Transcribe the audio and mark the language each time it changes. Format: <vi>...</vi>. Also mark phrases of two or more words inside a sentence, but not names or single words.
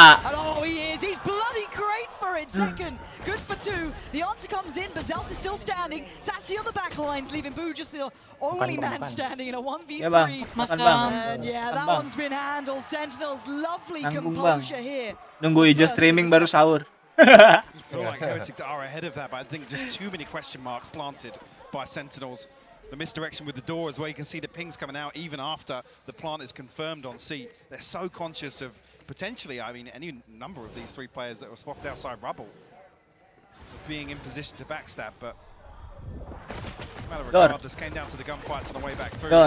<en>And oh, he is. He's bloody great for it. Zekken, good for 2. The answer comes in, but Zelt is still standing. Sassy on the back lines, leaving Boo just the only man standing in a 1v3. And yeah, that one's been handled. Sentinels, lovely composure here.</en> <id>Nunggu Ijo streaming baru sahur.</id> <en>I feel like Heretics are ahead of that, but I think just too many question marks planted by Sentinels. The misdirection with the door as well, you can see the pings coming out even after the plant is confirmed on C. They're so conscious of potentially, I mean, any number of these 3 players that were spotted outside rubble being in position to backstab, but as a matter of regardless, came down to the gunfights on the way back through.</en>